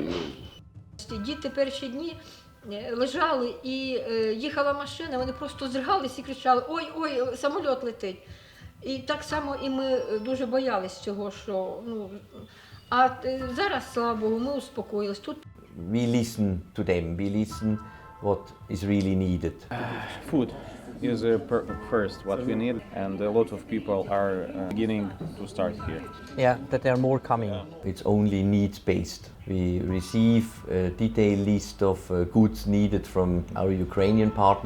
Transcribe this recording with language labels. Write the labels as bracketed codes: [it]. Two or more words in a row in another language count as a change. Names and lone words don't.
[uk] Діти перші дні лежали і їхала машина, вони просто здригались і кричали: ой, самоліт летить. І так само і ми дуже боялись цього, що а зараз, слава Богу, ми успокоїлись. Тут [en] We listen to them. We listen what is really needed. Food is first what we need, and a lot of people are beginning to start here. Yeah, that there are more coming. It's only needs-based. We receive a detailed list of goods needed from our Ukrainian partner.